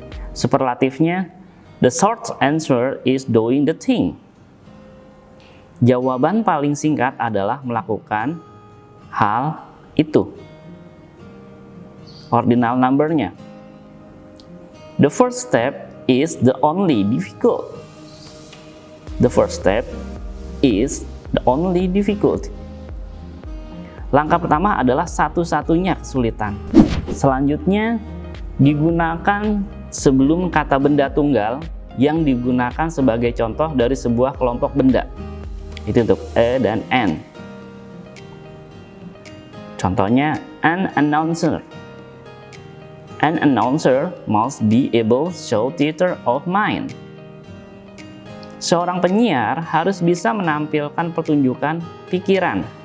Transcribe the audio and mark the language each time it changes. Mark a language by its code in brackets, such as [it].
[en] Superlatifnya, the short answer is doing the thing. [id] Jawaban paling singkat adalah melakukan hal itu. [en] Ordinal numbernya, the first step is the only difficult. The first step is the only difficult. [id] Langkah pertama adalah satu-satunya kesulitan. Selanjutnya digunakan sebelum kata benda tunggal yang digunakan sebagai contoh dari sebuah kelompok benda. Itu untuk a dan an. Contohnya, [en] an announcer. An announcer must be able to show theater of mind. [id] Seorang penyiar harus bisa menampilkan pertunjukan pikiran.